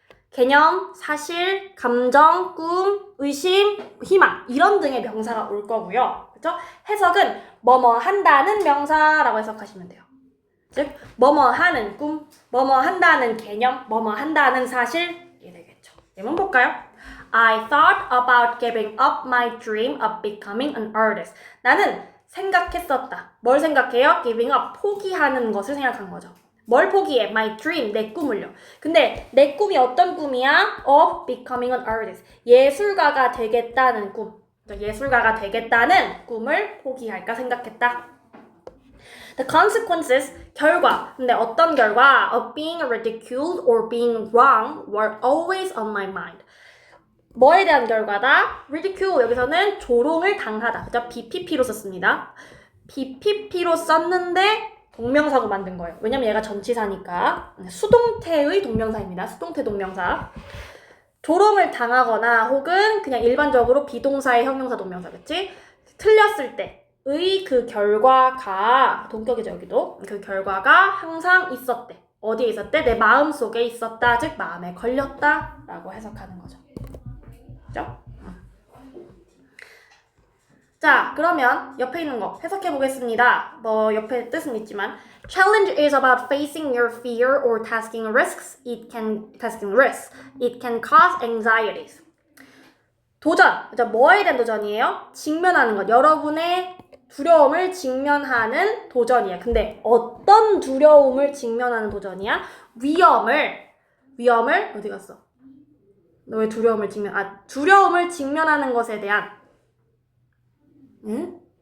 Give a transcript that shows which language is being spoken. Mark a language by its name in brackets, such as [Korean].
[Korean] 개념, 사실, 감정, 꿈, 의심, 희망 이런 등의 명사가 올 거고요. 그렇죠? 해석은 뭐뭐 한다는 명사라고 해석하시면 돼요. 즉, 뭐뭐 하는 꿈, 뭐뭐 한다는 개념, 뭐뭐 한다는 사실 이게 되겠죠. 예문 볼까요? [English] I thought about giving up my dream of becoming an artist. [Korean] 나는 생각했었다. 뭘 생각해요? [English] Giving up, [Korean] 포기하는 것을 생각한 거죠. 뭘 포기해? [English] My dream, [Korean] 내 꿈을요. 근데 내 꿈이 어떤 꿈이야? [English] Of becoming an artist. [Korean] 예술가가 되겠다는 꿈. 예술가가 되겠다는 꿈을 포기할까 생각했다. [English] The consequences, 결과. [Korean] 근데 어떤 결과? [English] Of being ridiculed or being wrong were always on my mind. [Korean] 뭐에 대한 결과다? ridicule, 여기서는 조롱을 당하다. 그죠? BPP로 썼습니다. BPP로 썼는데 동명사고 만든 거예요. 왜냐면 얘가 전치사니까. 수동태의 동명사입니다. 수동태 동명사. 조롱을 당하거나 혹은 그냥 일반적으로 비동사의 형용사 동명사, 그치? 틀렸을 때의 그 결과가, 동격이죠 여기도. 그 결과가 항상 있었대. 어디에 있었대? 내 마음속에 있었다. 즉 마음에 걸렸다 라고 해석하는 거죠. 그죠? 자, 그러면 옆에 있는 거 해석해 보겠습니다. 뭐 옆에 뜻은 있지만 [English] Challenge is about facing your fear or taking risks. It can cause anxieties. [Korean] 도전, 뭐에 대한 도전이에요? 직면하는 것. 여러분의 두려움을 직면하는 도전이야. 근데 어떤 두려움을 직면하는 도전이야? 위험을 어디 갔어? 너 왜 두려움을 직면하는 것에 대한 응?